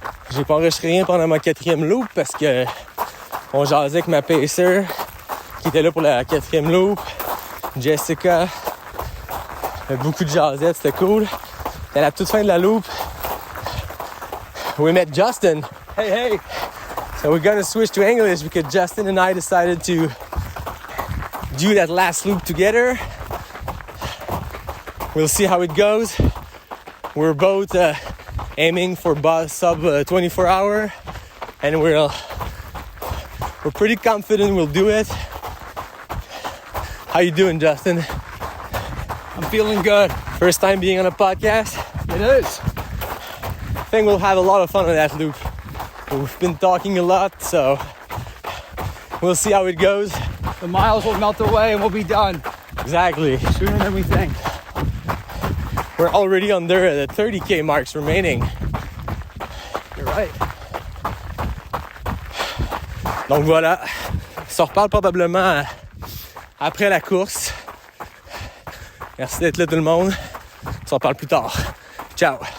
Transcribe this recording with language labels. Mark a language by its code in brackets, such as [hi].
[fr] J'ai pas enregistré rien pendant ma 4e loop parce que on jasait avec ma pacer qui était là pour la 4e loop. Jessica, beaucoup de jasettes, c'était cool. Et à la toute fin de la loop, [en] we met Justin. Hey, hey! So we're gonna switch to English because Justin and I decided to do that last loop together. We'll see how it goes. We're both aiming for sub 24 hour, and we're pretty confident we'll do it. How you doing, Justin? I'm feeling good. First time being on a podcast? It is. I think we'll have a lot of fun on that loop. We've been talking a lot, so we'll see how it goes. The miles will melt away and we'll be done. Exactly. Sooner than we think. We're already under the 30K marks remaining. You're right. [fr] Donc voilà, on se reparle probablement après la course. Merci d'être là tout le monde. On se reparle plus tard. Ciao!